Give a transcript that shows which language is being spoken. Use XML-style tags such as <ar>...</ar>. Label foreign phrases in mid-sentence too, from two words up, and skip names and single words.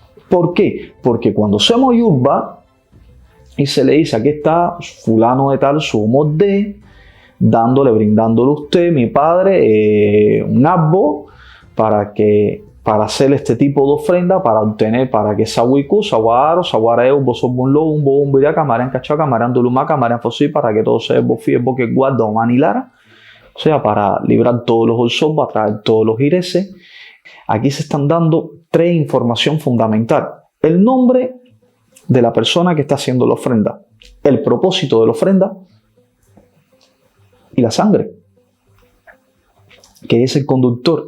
<es>¿Por qué? Porque cuando hacemos yurba y se le dice, aquí está fulano de tal, sumo de, brindándole a usted, mi padre, un abbo para hacer este tipo de ofrenda, para obtener, para que Sawiku, Sawaro, Sawareo, Bosobunlo, un Bobumbira, Camaran Cacha, Camaran Duluma, Camaran Fosí, para que todo sea Bofi, Boque Guarda o Manilara, o sea, para librar todos los bolsos, para traer todos los ireses. Aquí se están dando 3 información fundamental: el nombre de la persona que está haciendo la ofrenda, el propósito de la ofrenda y la sangre, que es el conductor.</es>